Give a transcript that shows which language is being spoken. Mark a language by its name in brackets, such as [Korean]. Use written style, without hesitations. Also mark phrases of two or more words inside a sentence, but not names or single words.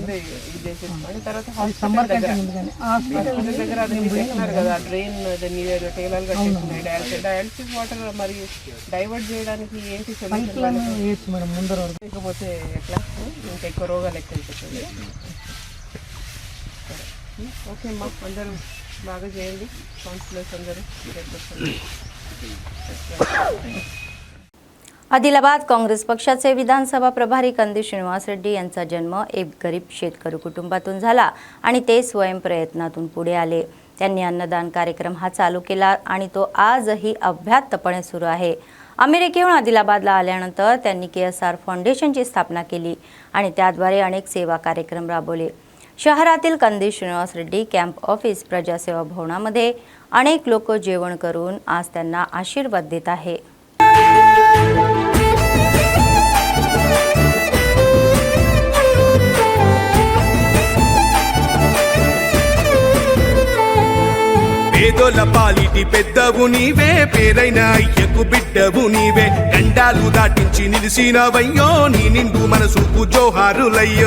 [Telugu] తర్వాత హాస్పిటల్ దగ్గర అది చెప్పినారు కదా, డ్రైన్ టేలాలు కట్టేస్తున్నాయి, [English] dialysis water [Telugu] మరి డైవర్ట్ చేయడానికి ఏంటి సొల్యూషన్? మేడం ముందర లేకపోతే ఎట్లా ఇంకా ఎక్కువ రోగాలు ఎక్కువ అయిపోతుంది. ఓకే అమ్మా, అందరూ బాగా చేయండి, కౌన్సిలర్స్ అందరూ. [Marathi] आदिलाबाद काँग्रेस पक्षाचे विधानसभा प्रभारी कंदी श्रीनिवास रेड्डी यांचा जन्म एक गरीब शेतकरी कुटुंबातून झाला आणि ते स्वयंप्रयत्नातून पुढे आले. त्यांनी अन्नदान कार्यक्रम हा चालू केला आणि तो आजही अभ्यासपणे सुरू आहे. अमेरिकेहून आदिलाबादला आल्यानंतर त्यांनी KSR फाउंडेशनची स्थापना केली आणि त्याद्वारे अनेक सेवा कार्यक्रम राबवले. शहरातील कंदी श्रीनिवास रेड्डी [English] camp office [Marathi] प्रजासेवा भवनामध्ये अनेक लोक जेवण करून आज त्यांना आशीर्वाद देत आहे. [Telugu] పేదోల పాలిటి పెద్దవు నీవే, పేరైన అయ్యకు బిడ్డవు నీవే, గండాలు దాటించి నిలిసినవయ్యో, నీ నిండు మనసుకు జోహారులయ్యో.